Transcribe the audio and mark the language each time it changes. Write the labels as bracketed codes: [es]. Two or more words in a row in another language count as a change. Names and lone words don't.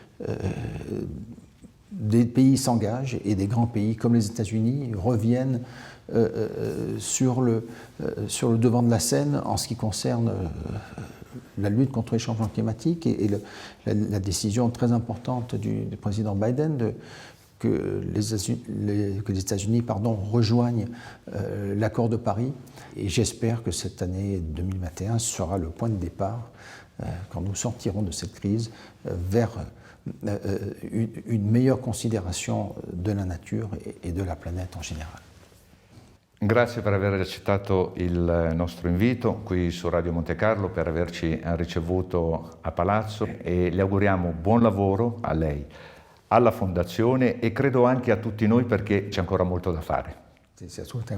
[fr] des pays s'engagent et des grands pays comme les États-Unis reviennent sur le devant de la scène en ce qui concerne la lutte contre les changements climatiques et la décision très importante du président Biden que les États-Unis rejoignent l'accord de Paris. Et j'espère que cette année 2021 sera le point de départ, quand nous sortirons de cette crise, vers une meilleure considération de la nature et de la planète en général. [it] Grazie per aver accettato il nostro invito qui su Radio Monte Carlo, per averci ricevuto a Palazzo e le auguriamo buon lavoro a lei, alla Fondazione e credo anche a tutti noi perché c'è ancora molto da fare.